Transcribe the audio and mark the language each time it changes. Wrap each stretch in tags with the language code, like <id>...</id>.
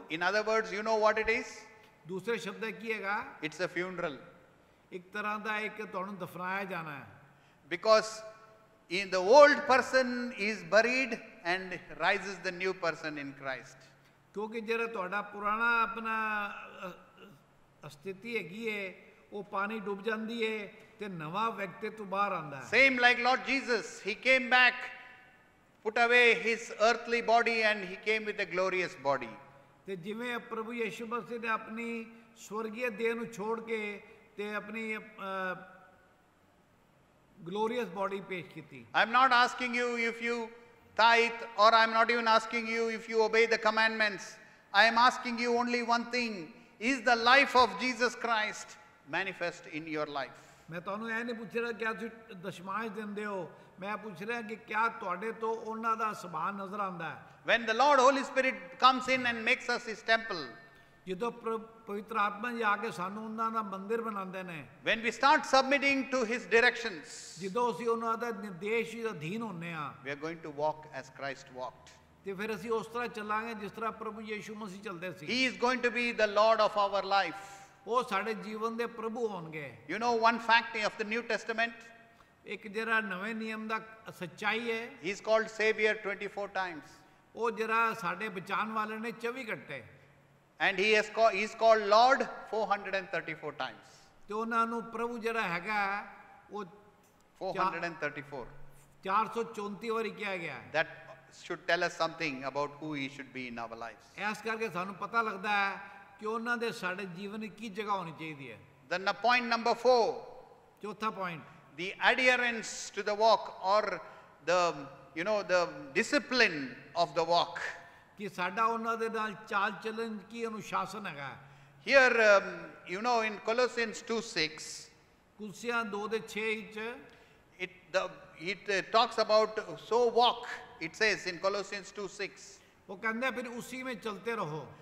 <en>In other words, you know what it is?</en> <pa>ਦੂਸਰੇ ਸ਼ਬਦ ਕੀ ਹੈਗਾ?</pa> <en>It's a funeral.</en> <pa>ਇੱਕ ਤਰ੍ਹਾਂ ਦਾ ਇੱਕ ਤੁਹਾਨੂੰ ਦਫਨਾਇਆ ਜਾਣਾ ਹੈ।</pa> <en>Because in the old person is buried and rises the new person in Christ.</en> <pa>ਕਿਉਂਕਿ ਜਿਹੜਾ ਤੁਹਾਡਾ ਪੁਰਾਣਾ ਆਪਣਾ ਸਥਿਤੀ ਹੈਗੀ ਹੈ ਉਹ ਪਾਣੀ ਡੁੱਬ ਜਾਂਦੀ ਹੈ ਤੇ ਨਵਾਂ ਵਿਅਕਤੀ ਤੋਂ ਬਾਹਰ ਆਉਂਦਾ ਹੈ।</pa> <en>Same like Lord Jesus, he came back, put away his earthly body and he came with a glorious body.</en> <pa>ਤੇ ਜਿਵੇਂ ਪ੍ਰਭੂ ਯਿਸੂ ਮਸੀਹ ਨੇ ਆਪਣੀ ਸਵਰਗੀ ਦੇਹ ਨੂੰ ਛੋੜ ਕੇ ਤੇ ਆਪਣੀ</pa> <en>glorious body</en> <pa>ਪੇਸ਼ ਕੀਤੀ।</pa> <en>I'm not asking you if you tithe, or I'm not even asking you if you obey the commandments. I am asking you only one thing. Is the life of Jesus Christ manifest in your life?</en> <pa>ਮੈਂ ਤੁਹਾਨੂੰ ਇਹ ਨਹੀਂ ਪੁੱਛ ਰਿਹਾ ਕਿ ਤੁਸੀਂ ਦਸ਼ਮਾਂਸ਼ ਦਿੰਦੇ ਹੋ, ਮੈਂ ਪੁੱਛ ਰਿਹਾ ਕਿ ਕਿਆ ਤੁਹਾਡੇ ਤੋਂ ਉਹਨਾਂ ਦਾ ਸੁਭਾਅ ਨਜ਼ਰ ਆਉਂਦਾ ਹੈ।</pa> <en>When the Lord Holy Spirit comes in and makes us his temple,</en> <pa>ਜਦੋਂ ਪਵਿੱਤਰ ਆਤਮਾ ਜੀ ਆ ਕੇ ਸਾਨੂੰ ਉਹਨਾਂ ਦਾ ਮੰਦਿਰ ਬਣਾਉਂਦੇ ਨੇ,</pa> <en>when we start submitting to his directions,</en> <pa>ਜਦੋਂ ਅਸੀਂ ਉਹਨਾਂ ਦਾ ਨਿਰਦੇਸ਼ ਦੇ ਅਧੀਨ ਹੁੰਨੇ ਆ,</pa> <en>we are going to walk as Christ walked.</en> <pa>ਤੇ ਫਿਰ ਅਸੀਂ ਉਸ ਤਰ੍ਹਾਂ ਚੱਲਾਂਗੇ ਜਿਸ ਤਰ੍ਹਾਂ ਪ੍ਰਭੂ ਯਿਸੂ ਮਸੀਹ ਚੱਲਦੇ ਸੀ।</pa> <en>He is going to be the Lord of our life.</en> <pa>ਉਹ ਸਾਡੇ ਜੀਵਨ ਦੇ ਪ੍ਰਭੂ ਹੋਣਗੇ।</pa> <en>You know one fact of the New Testament?</en> <pa>ਇੱਕ ਜਿਹੜਾ ਨਵੇਂ ਨਿਯਮ ਦਾ ਸੱਚਾਈ ਹੈ,</pa> <en>He is called Savior 24 times.</en> <pa>ਉਹ ਜਿਹੜਾ ਸਾਡੇ ਬਚਾਉਣ ਵਾਲੇ ਨੇ 24 ਘੰਟੇ,</pa> <en>And he is called Lord 434 times.</en> <pa>ਤੇ ਉਹਨਾਂ ਨੂੰ ਪ੍ਰਭੂ ਜਿਹੜਾ ਹੈਗਾ ਉਹ</pa> <en>434.</en> <pa>434 ਵਾਰੀ ਕਿਹਾ ਗਿਆ।</pa> <en>That should tell us something about who he should be in our lives.</en> <pa>ਇਸ ਕਰਕੇ ਸਾਨੂੰ ਪਤਾ ਲੱਗਦਾ ਹੈ ਕਿ ਉਹਨਾਂ ਦੇ ਸਾਡੇ ਜੀਵਨ ਵਿੱਚ ਕੀ ਜਗ੍ਹਾ ਹੋਣੀ ਚਾਹੀਦੀ ਹੈ।</pa> <en>Then point number 4,</en> <pa>ਚੌਥਾ point,</pa> <en>the adherence to the walk, or the discipline of the walk.</en> <pa>ਕਿ ਸਾਡਾ ਉਹਨਾਂ ਦੇ ਨਾਲ ਚਾਲ ਚੱਲਣ ਕੀ ਅਨੁਸ਼ਾਸਨ ਹੈਗਾ।</pa> <en>Here, in Colossians 2:6,</en> <pa>ਕੁਲਸੀਆਂ 2:6 ਵਿੱਚ</pa> <en>it talks about so walk. It says in Colossians 2:6.</en> <pa>ਉਹ ਕਹਿੰਦਾ ਫਿਰ</pa> <hi>ਉसी में चलते रहो।</hi>